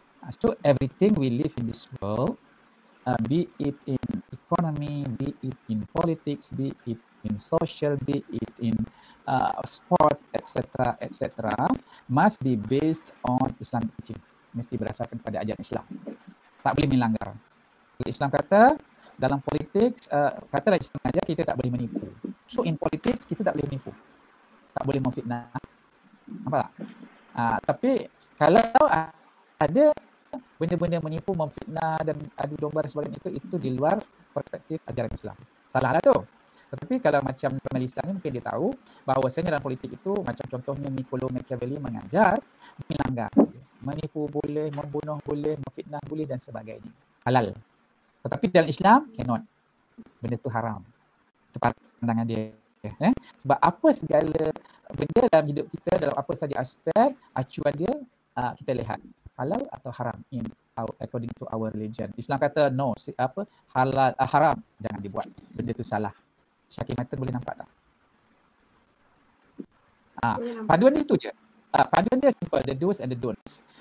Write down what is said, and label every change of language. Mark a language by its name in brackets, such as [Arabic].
[English] So everything we live in this world, be it in economy, be it in politics, be it in social, be it in sport, etc., must be based on Islamic teaching. [Malay] Mesti berdasarkan pada ajaran Islam. Tak boleh melanggar. Kalau Islam kata dalam politik, katalah Islam ajar kita tak boleh menipu. [English] So in politics [Malay] kita tak boleh menipu, tak boleh memfitnah. Nampak tak? Tapi kalau ada benda-benda menipu, memfitnah dan adu domba dan sebagainya, itu di luar perspektif ajaran Islam. Salahlah tu. Tetapi kalau macam jurnalis Islam ni mungkin dia tahu bahawasanya dalam politik itu macam contohnya Niccolo Machiavelli mengajar melanggar. Menipu boleh, membunuh boleh, memfitnah boleh dan sebagainya. Halal. Tetapi dalam Islam cannot. Benda tu haram. Itu pandangan dia. Sebab apa segala benda dalam hidup kita, dalam apa saja aspek, acuan dia kita lihat halal atau haram [English] according to our religion. [Malay] Islam kata no, halal, haram, jangan dibuat. Benda tu salah. Syakir Matun boleh nampak tak? Paduan dia tu je. Paduan dia simple, [English] the do's and the don'ts.